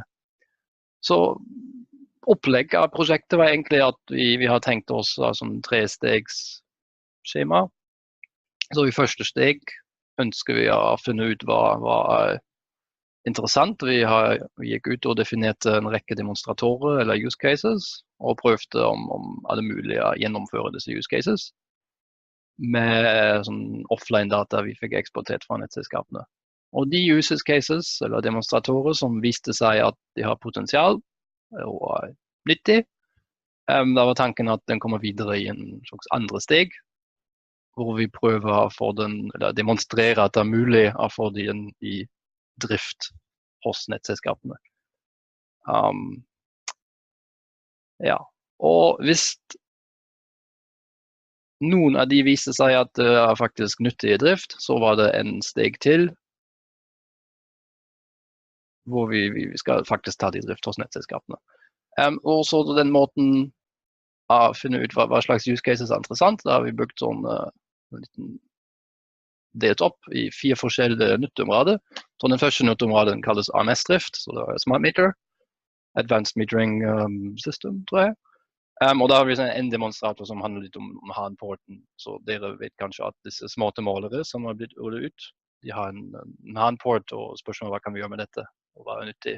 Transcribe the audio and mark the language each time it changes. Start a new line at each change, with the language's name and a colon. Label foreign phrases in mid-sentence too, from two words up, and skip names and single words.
Norwegian: Så opplegg av prosjektet var egentlig at vi har tenkt oss som 3-stegs skjema. Så i første steg ønsker vi å finne ut hva er interessant. Vi gikk ut og definerte en rekke demonstratorer eller
English: use cases,
Norwegian: og prøvde om det mulig å gjennomføre disse
English: use cases
Norwegian: med sånn offline data vi fikk eksportert fra nettselskapene. Og de
English: use cases
Norwegian: eller demonstratorer som viste seg at de har potensial og er nyttig, da var tanken at den kommer videre i en slags andre steg, hvor vi prøver å få den, eller demonstrere at det er mulig å få den i drift hos nettselskapene. Og hvis noen av de viste seg at det er faktisk nyttig i drift, så var det en steg til, hvor vi skal faktisk ta det i drift hos nettselskapene. Og så den måten å finne ut hva slags
English: use cases
Norwegian: er interessant, da har vi brukt sånn delt opp i 4 forskjellige nytteområder. Så den første nytteområden kalles AMS-drift, så det er
English: Smart Meter, Advanced Metering System,
Norwegian: tror jeg. Og da har vi en demonstrator som handler litt om handporten, så dere vet kanskje at disse smarte målere som har blitt rullet ut, de har en handport, og spørsmålet hva kan vi gjøre med dette, og hva er nyttig.